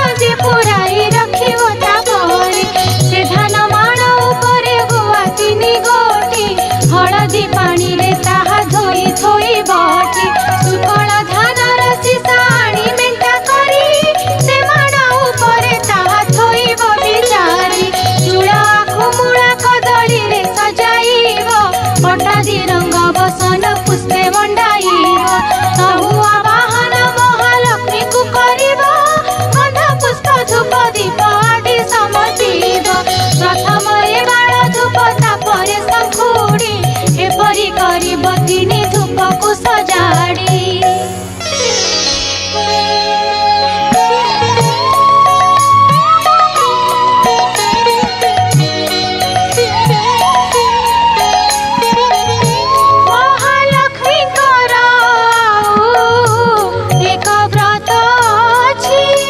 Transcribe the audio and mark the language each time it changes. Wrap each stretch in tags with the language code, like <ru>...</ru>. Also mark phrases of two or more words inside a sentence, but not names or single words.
<or>ଯେ ପୁରାଇ ରଖିବ ତା ବରେ ସେ ଧାନ ମାଣ ଉପରେ ଗୁଆ ତିନି ଗୋଟି ହଳଦୀ ପାଣି ରେ ତାହା ଧୋଇ ଥୋଇ ବଟି ସୁକଳ ଧାନର ସୀସା ଆଣି ମେଣ୍ଟା କରି ସେ ମାଣ ଉପରେ ତାହା ଥୋଇବ ବିଚାରି ଚୂଡ଼ା ଖୁମୁଡ଼ା କଦଳୀ ରେ ସଜାଇବ ପଟାଦି ରଙ୍ଗ ବସନ ପୁଷ୍ପେ ମଣ୍ଡାଇବ ତହୁଁ ଆବାହନ ମହାଲକ୍ଷ୍ମୀ କୁ କରିବ ଗନ୍ଧ ପୁଷ୍ପ ଧୂପ ଦୀପ ଆଦି ସମର୍ପିବ ପ୍ରଥମ ରେ ବାଣ ଧୂପ ତାପରେ ଶଙ୍ଖୁଡ଼ି ଏପରି କରିବ ତିନି ଧୂପ କୁ ସଜାଡ଼ି ମହାଲକ୍ଷ୍ମୀ ଏକ ବ୍ରତ ଅଛି</or>